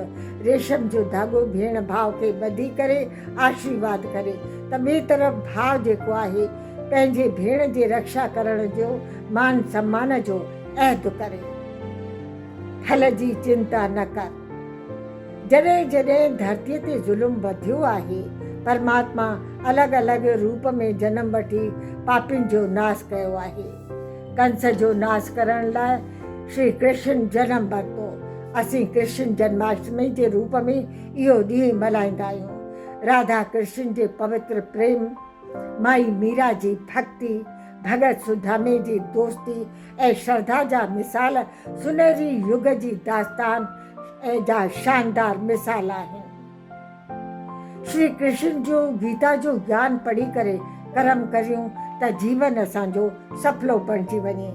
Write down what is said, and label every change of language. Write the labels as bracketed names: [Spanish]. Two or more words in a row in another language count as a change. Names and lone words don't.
[Sindhi] रेशम जो धाॻो भेण भाउ खे ॿधी करे आशीर्वाद करे त ॿिए तरफ़ भाउ जेको आहे पंहिंजे भेण जे रक्षा करण जो, मान सम्मान जो अहद करे। फल जी चिंता न कर। जॾहिं जॾहिं धरतीअ ते ज़ुल्म वधियो आहे, परमात्मा अलॻि अलॻि रूप में जनम वठी पापियुनि जो नाश कयो आहे। कंस जो नाश करण लाइ श्री कृष्ण जनम वरितो। असीं कृष्ण जन्माष्टमी जे रूप में इहो ॾींहुं मल्हाईंदा आहियूं। राधा कृष्ण जे पवित्र प्रेम, माई मीरा जी भक्ति, भगत सुदामे जी दोस्ती ऐं श्रद्धा जा मिसाल सुनहरी युग जी दास्तान ऐं जा शानदार मिसाल आहिनि। श्री कृष्ण जो गीता जो ज्ञान पढ़ी करे कर्म करियूं त जीवन असांजो सफलो बणिजी वञे।